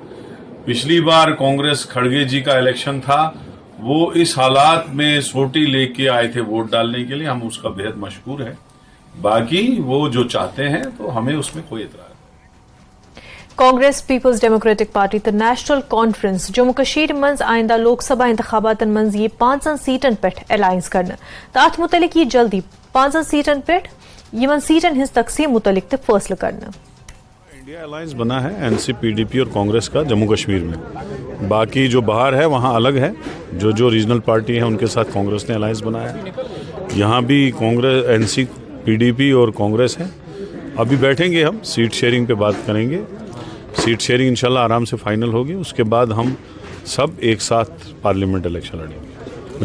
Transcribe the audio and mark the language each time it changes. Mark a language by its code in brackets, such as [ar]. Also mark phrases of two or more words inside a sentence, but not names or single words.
[hi] पिछली बार कांग्रेस खड़गे जी का इलेक्शन था, वो इस हालात में सोटी लेके आए थे वोट डालने के लिए, हम उसका बेहद मशहूर है। बाकी वो जो चाहते हैं तो हमें उसमें कोई एतराज। [ks] कांग्रेस पीपल्स डेमोक्रेटिक पार्टी तो नेशनल कॉन्फ्रेंस जम्मू कश्मीर मज आइंदा लोकसभा इंतखाबात मज ये 5 सीटन पे अलायंस कर तो अत मुतलिक ये जल्दी 5 सीटन पे यमन सीटन हिंस तकसीम मुतलिक फैसला करना। [hi] इंडिया अलायंस बना है NC PDP और कांग्रेस का जम्मू कश्मीर में, बाकी जो बाहर है वहाँ अलग है, जो [en] regional party [hi] है उनके साथ कांग्रेस ने अलायंस बनाया है। यहाँ भी कांग्रेस NC PDP और कांग्रेस है। अभी बैठेंगे हम [en] seat sharing [hi] पे बात करेंगे, [en] seat sharing [hi] इंशाल्लाह आराम से फाइनल होगी, उसके बाद हम सब एक साथ [en] parliament election [hi] लड़ेंगे।